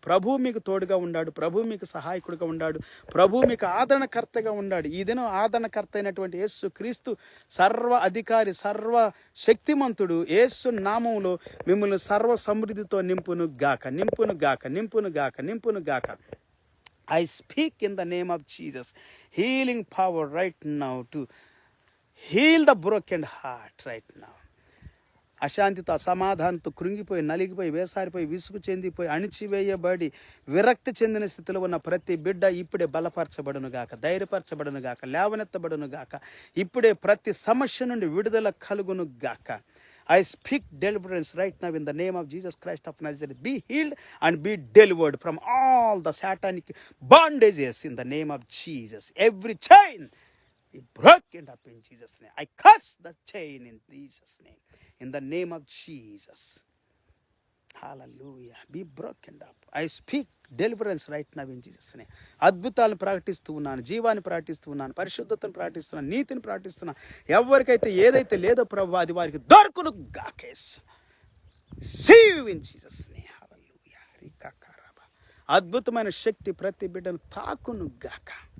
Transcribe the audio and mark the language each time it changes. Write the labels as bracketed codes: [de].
[te] ప్రభు మీకు తోడుగా ఉన్నాడు, ప్రభు మీకు సహాయకుడిగా ఉన్నాడు, ప్రభు మీకు ఆదరణకర్తగా ఉన్నాడు. ఈ దినం ఆదరణకర్త అయినటువంటి యేసు క్రీస్తు, సర్వ అధికారి, సర్వ శక్తిమంతుడు, యేసు నామములో మిమ్మల్ని సర్వ సమృద్ధితో నింపును గాక, నింపును గాక, నింపును గాక, నింపును గాక. [en] I speak in the name of Jesus, healing power right now to heal the broken heart right now. [te] అశాంతితో, అసమాధానంతో కృంగిపోయి, నలిగిపోయి, వేసారిపోయి, విసుగు చెందిపోయి, అణిచివేయబడి, విరక్తి చెందిన స్థితిలో ఉన్న ప్రతి బిడ్డ ఇప్పుడే బలపరచబడును గాక, ధైర్యపరచబడును గాక, లేవనెత్తబడును గాక. ఇప్పుడే ప్రతి సమస్య నుండి విడుదల కలుగును గాక. [en] I speak deliverance right now in the name of Jesus Christ of Nazareth. Be healed and be delivered from all the satanic bondages in the name of Jesus. Every chain be broken up in Jesus' name. I curse the chain in Jesus' name. In the name of Jesus. Hallelujah. Be broken up. I speak deliverance right now in Jesus' name. [te] అద్భుతాలను ప్రకటిస్తూ ఉన్నాను, జీవాన్ని ప్రకటిస్తూ ఉన్నాను, పరిశుద్ధతను ప్రకటిస్తున్నాను, నీతిని ప్రకటిస్తున్నాను. ఎవరికైతే ఏదైతే లేదో ప్రభు అది వారికి దొరుకును గాకేస్. [en] Receive in Jesus' name. Hallelujah. [te] అద్భుతమైన శక్తి ప్రతి బిడ్డను తాకును గాక.